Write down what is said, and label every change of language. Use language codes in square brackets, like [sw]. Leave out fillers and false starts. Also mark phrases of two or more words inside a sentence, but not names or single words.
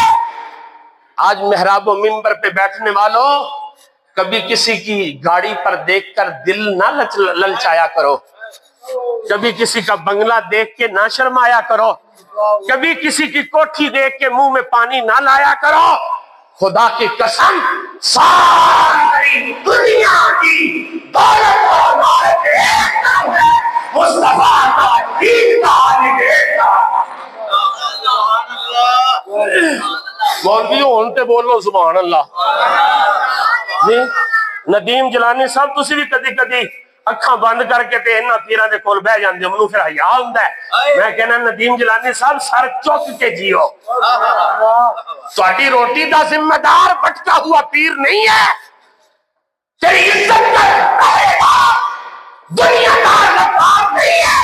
[ur] آج محراب و منبر پہ بیٹھنے والوں، کبھی کسی کی گاڑی پر دیکھ کر دل نہ للچایا کرو، کبھی کسی کا بنگلہ دیکھ کے نہ شرمایا کرو، کبھی کسی کی کوٹھی دیکھ کے منہ میں پانی نہ لایا کرو۔ خدا کی قسم ساری دنیا کی دولت اور مالک ایک نام ہے، مصطفیٰ کا دین کا عالم ایک نام ہے۔ [pa] مولوی ہون تے بولو [ar] سبحان اللہ [pa] جی۔ ندیم جلانی صاحب تسی بھی کدی کدی اکھاں بند کر کے تے انہاں پیراں دے کول بیٹھ جاندے ہو، منوں پھر حیا ہوندا ہے۔ میں کہنا ندیم جلانی صاحب سر چک کے جیو، تہاڈی روٹی دا ذمہ دار بٹکا ہوا پیر نہیں ہے، [ur] تیری عزت کرے گا دنیا دار لطاف نہیں ہے۔